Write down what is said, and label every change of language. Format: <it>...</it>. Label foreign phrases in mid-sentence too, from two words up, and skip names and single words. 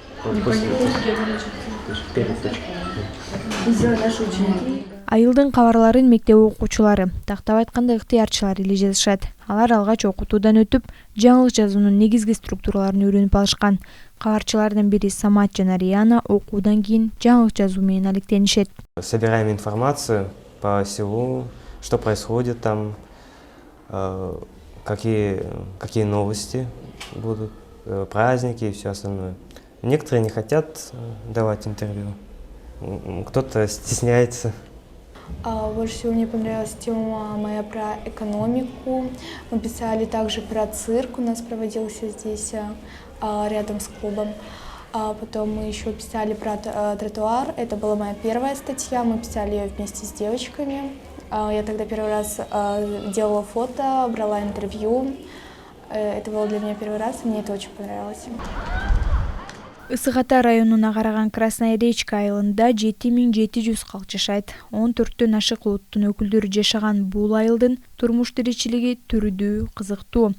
<ky>Айылдын кабарларын мектеп окуучулары, тактап айтканда ыктыярчылар эле жазышат. Алар алгач окутуудан өтүп, жаңылык жазуунун негизги структураларын үйрөнүп алышкан. Кабарчылардын бири Самат жана Риана окуудан кийин жаңылык жазуу менен алектенишет.</ky> <ru>Собираем информацию по селу, что происходит там, какие новости будут, праздники и все остальное. Некоторые не хотят давать интервью, кто-то стесняется. Больше всего мне понравилась тема моя про экономику. Мы писали также про цирк, у нас проводился здесь рядом с клубом. Потом мы еще писали про тротуар. Это была моя первая статья, мы писали ее вместе с девочками. Я тогда первый раз делала фото, брала интервью. Это было для меня первый раз, и мне это очень понравилось.</ru> <ky>Ысык Ата районуна караган Красная Речка айылында 7700 калк жашайт. 14төн ашык улуттун өкүлдөрү жашаган бул айылдын турмуш тиричилиги түрүдүү, кызыктуу.</ky>